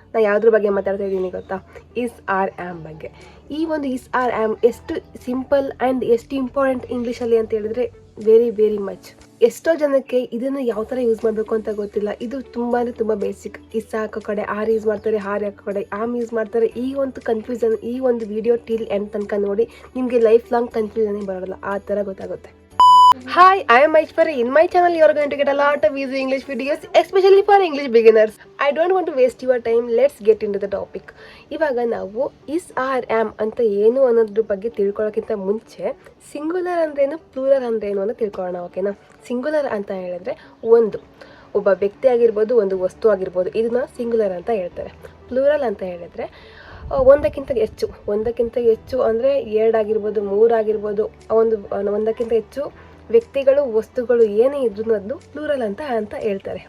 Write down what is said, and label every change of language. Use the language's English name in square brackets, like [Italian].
[Kannada] ನಾನು ಯಾವುದ್ರ ಬಗ್ಗೆ ಮಾತಾಡ್ತಾ ಇದ್ದೀನಿ ಗೊತ್ತಾ? ಇಸ್ ಆರ್ ಆ್ಯಮ್ ಬಗ್ಗೆ. ಈ ಒಂದು ಇಸ್ ಆರ್ ಆ್ಯಮ್ ಎಷ್ಟು ಸಿಂಪಲ್ ಆ್ಯಂಡ್ ಎಷ್ಟು ಇಂಪಾರ್ಟೆಂಟ್ ಇಂಗ್ಲೀಷಲ್ಲಿ ಅಂತ ಹೇಳಿದ್ರೆ ವೆರಿ ವೆರಿ ಮಚ್. ಎಷ್ಟೋ ಜನಕ್ಕೆ ಇದನ್ನು ಯಾವ ಥರ ಯೂಸ್ ಮಾಡಬೇಕು ಅಂತ ಗೊತ್ತಿಲ್ಲ. ಇದು ತುಂಬ ಅಂದರೆ ತುಂಬ ಬೇಸಿಕ್. ಇಸ್ ಹಾಕೋ ಕಡೆ ಆರ್ ಯೂಸ್ ಮಾಡ್ತಾರೆ, ಹಾರ್ ಹಾಕೋ ಕಡೆ ಆಮ್ ಯೂಸ್ ಮಾಡ್ತಾರೆ. ಈ ಒಂದು ಕನ್ಫ್ಯೂಷನ್ ಈ ಒಂದು ವಿಡಿಯೋ ಟಿಲ್ ಎಂಡ್ ತನಕ ನೋಡಿ, ನಿಮಗೆ ಲೈಫ್ ಲಾಂಗ್ ಕನ್ಫ್ಯೂಷನ್ ಬರೋಲ್ಲ, ಆ ಥರ ಗೊತ್ತಾಗುತ್ತೆ. [English] Hi, I am Aishwarya. In my channel, you are going to get a lot of easy English videos, especially for English beginners. I don't want to waste your time. Let's get into the topic. [Kannada] ಇವಾಗ ನಾವು is R am ಅಂತ ಏನು ಅನ್ನೋದ್ರ ಬಗ್ಗೆ ತಿಳ್ಕೊಳ್ಳೋಕ್ಕಿಂತ ಮುಂಚೆ singular ಅಂದ್ರೇನು, plural ಅಂದ್ರೇನು ಅಂತ ತಿಳ್ಕೊಳ್ಳೋಣ, ಓಕೆನಾ? ಸಿಂಗುಲರ್ ಅಂತ ಹೇಳಿದ್ರೆ ಒಬ್ಬ ವ್ಯಕ್ತಿ ಆಗಿರ್ಬೋದು, ಒಂದು ವಸ್ತು ಆಗಿರ್ಬೋದು, ಇದನ್ನ ಸಿಂಗುಲರ್ ಅಂತ ಹೇಳ್ತಾರೆ. ಪ್ಲೂರಲ್ ಅಂತ ಹೇಳಿದ್ರೆ ಒಂದಕ್ಕಿಂತ ಹೆಚ್ಚು ಅಂದರೆ 2 ಆಗಿರ್ಬೋದು, 3 ಆಗಿರ್ಬೋದು, ಒಂದಕ್ಕಿಂತ ಹೆಚ್ಚು ವ್ಯಕ್ತಿಗಳು, ವಸ್ತುಗಳು ಏನೇ ಇದ್ರು ಅದನ್ನು ಪ್ಲೂರಲ್ ಅಂತ ಹೇಳ್ತಾರೆ.